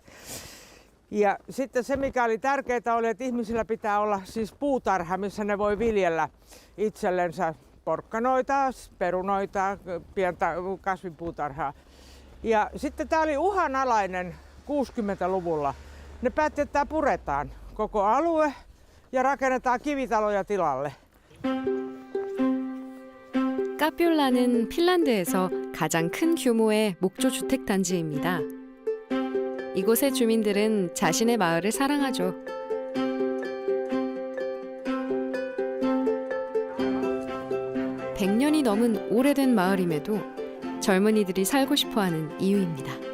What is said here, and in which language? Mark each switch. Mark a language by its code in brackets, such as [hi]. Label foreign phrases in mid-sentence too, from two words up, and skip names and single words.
[fi] Ja sitten se, mikä oli tärkeää, oli, että ihmisillä pitää olla siis puutarha, missä ne voi viljellä itsellensä porkkanoita, perunoita, pientä kasvipuutarhaa. Ja sitten tämä oli uhanalainen 60-luvulla. Ne päätti, että tämä puretaan koko alue ja rakennetaan kivitaloja tilalle. [ko] 카피올라는 핀란드에서 가장 큰 규모의 목조 주택 단지입니다. 이곳의 주민들은 자신의 마을을 사랑하죠. (100년이) 넘은 오래된 마을임에도 젊은이들이 살고 싶어하는 이유입니다.